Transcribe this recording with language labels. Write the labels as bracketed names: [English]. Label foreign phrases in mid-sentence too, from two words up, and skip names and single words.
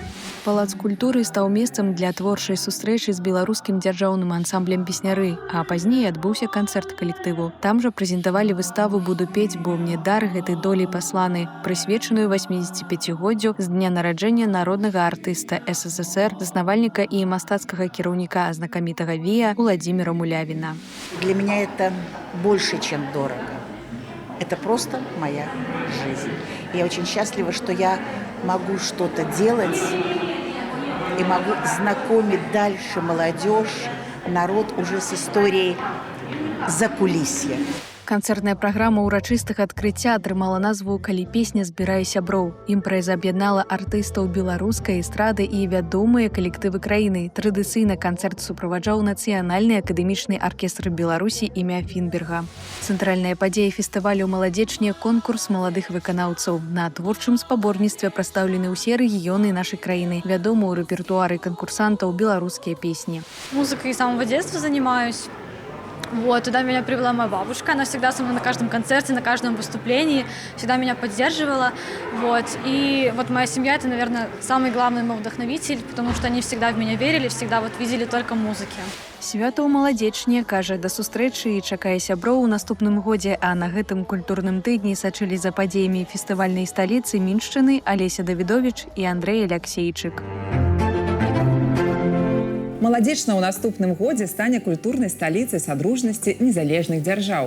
[Belarusian] Палац культуры стаў месцам для творчай сустрэчы з беларускім дзяржаўным ансамблем песняры, а пазней адбыўся канцэрт калектыву. Там жа прэзентавалі выставу «Буду пець, бо мне дар гэтай долі пасланы», прысвечаную 85-годдзю з дня нараджэння народнага артыста СССР, заснавальніка і мастацкага кіраўніка знакамітага ВІА Владимира Мулявина. [Russian] Для меня это больше, чем дорого. Это просто моя жизнь. Я очень счастлива, что я могу что-то делать и могу знакомить дальше молодежь, народ уже с историей закулисья. [Belarusian] Канцэртная праграма ўрачыстага адкрыцця атрымала назву «Калі песня збірае сяброў». Імпрэза аб'яднала артыстаў беларускай эстрады і вядомыя калектывы краіны. Традыцыйна канцэрт суправаджаў нацыянальны акадэмічны аркестр Беларусі імя Фінберга. Цэнтральная падзея фестывалю «Маладзечне» – конкурс маладых выканаўцаў. На творчым спаборніцтве прадстаўлены ўсе рэгіёны нашай краіны. Вядома ў рэпертуары канкурсантаў беларускія песні. [Russian] Музыкой с самого детства занимаюсь. Вот, туда меня привела моя бабушка, она всегда со мной на каждом концерте, на каждом выступлении, всегда меня поддерживала, вот, и вот моя семья, это, наверное, самый главный мой вдохновитель, потому что они всегда в меня верили, всегда вот видели только музыки. [Belarusian] Свята ў Маладзечне, кажа, да сустрэчы і чакае сяброў у наступным годзе, а на гэтым культурным тыдні сачылі за падзеямі фестывальнай сталіцы Міншчыны Алеся Давідовіч і Андрэй Аляксейчык. Маладзечна ў наступным годзе стане культурнай сталіцай садружнасці незалежных дзяржаў.